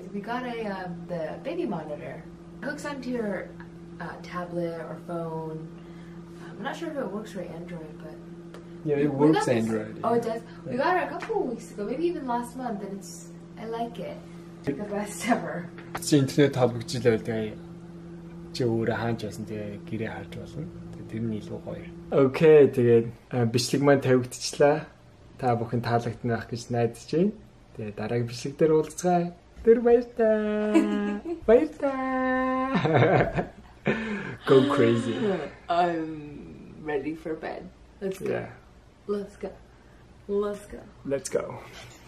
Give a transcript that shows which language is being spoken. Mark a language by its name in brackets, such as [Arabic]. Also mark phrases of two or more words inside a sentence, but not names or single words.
[English] We got the baby monitor. It hooks onto your tablet or phone. I'm not sure if it works for Android, but yeah, it works Android. Oh, it does. We got it a couple of weeks ago, maybe even last month, and I like it. It's the best ever. [Mongolian] Чи интернет холбогдчихлаа тэгээ чи өөрөө хаанч байсан тэгээ гэрээ харж болно. Тэр нь илүү гоё. Окей, тэгээд бичлэг маань тавигдчихлаа. Та бүхэн таалагдсан байх гэж найдаж байна. Тэгээ дараагийн бичлэг дээр уулзцгаая. Тэр баяртай. Баяртай. [English] Go crazy. I'm ready for bed. Let's go. Yeah. Let's go. Let's go. Let's go.